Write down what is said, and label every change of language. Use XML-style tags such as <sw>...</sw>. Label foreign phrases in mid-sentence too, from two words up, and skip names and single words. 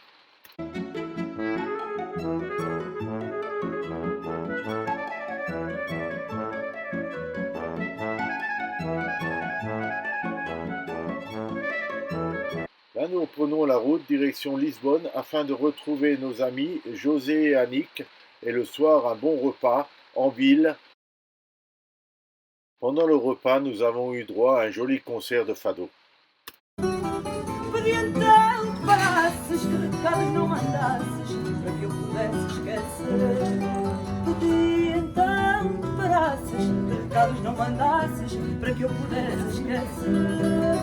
<fr>Là, nous prenons la route direction Lisbonne afin de retrouver nos amis José et Annick et le soir un bon repas en ville. Pendant le repas, nous avons eu droit à un joli concert de fado.</fr> <pt>Pedi então que parasses, que recados não mandasses, para que eu pudesse esquecer. Pedi então que parasses, que recados não mandasses, para que eu pudesse esquecer.</pt>